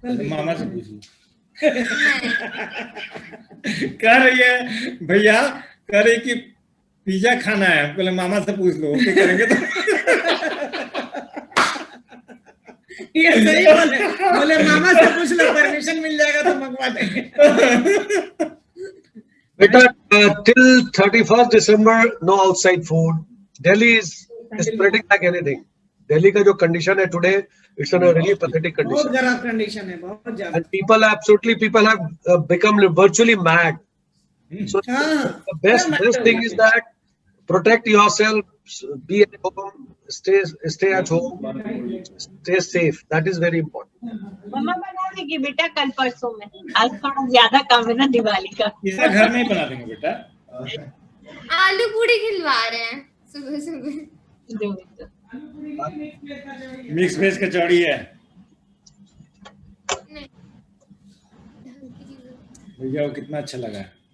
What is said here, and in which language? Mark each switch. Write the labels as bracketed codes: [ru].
[hi] मामा से पूछ लो कह रही है भैया कह रही कि पिज्जा खाना है पहले मामा से पूछ लो ओके करेंगे तो ये सही बोले मामा से पूछ लो परमिशन मिल जाएगा तो मंगवा देंगे बेटा [en] till 31st December no outside food. Delhi is spreading like anything. Delhi [hi] का जो condition है [en] today it's in a really pathetic [hi] बहुत [en] condition. [hi] खराब कंडीशन है बहुत ज्यादा [en] And people have become virtually mad. So the best thing is that protect yourself, be at home, stay at home, stay safe. That is very important. [hi] मम्मा बना देगी बेटा कल परसों में आज थोड़ा ज्यादा काम है ना दिवाली का पिज्जा घर में ही बना देंगे बेटा आलू पूड़ी खिलवा रहे हैं सुबह सुबह मिक्स वेज कचौड़ी है भैया वो कितना अच्छा लगा